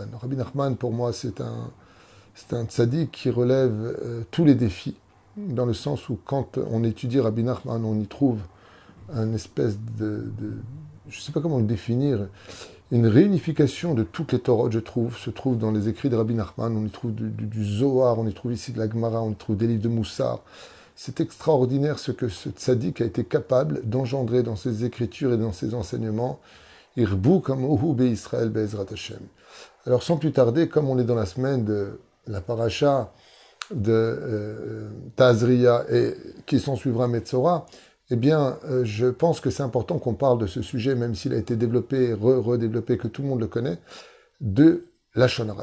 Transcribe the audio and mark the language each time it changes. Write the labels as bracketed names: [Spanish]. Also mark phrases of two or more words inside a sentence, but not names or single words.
[French] Rabbi Nachman, pour moi, c'est un tzaddik qui relève tous les défis, dans le sens où quand on étudie Rabbi Nachman, on y trouve un espèce je ne sais pas comment le définir, une réunification de toutes les Torahs, je trouve, se trouve dans les écrits de Rabbi Nachman. On y trouve du Zohar, on y trouve ici de la Gemara, on y trouve des livres de Moussar. C'est extraordinaire ce que ce tzaddik a été capable d'engendrer dans ses écritures et dans ses enseignements. [Hebrew] Irbu kamohu be'Israël be'ezrat Hashem. [French] Alors sans plus tarder, comme on est dans la semaine de la paracha de Tazria et qui s'en suivra Metzora, eh bien, je pense que c'est important qu'on parle de ce sujet, même s'il a été développé, redéveloppé, que tout le monde le connaît, de [Hebrew] Lashon Hara.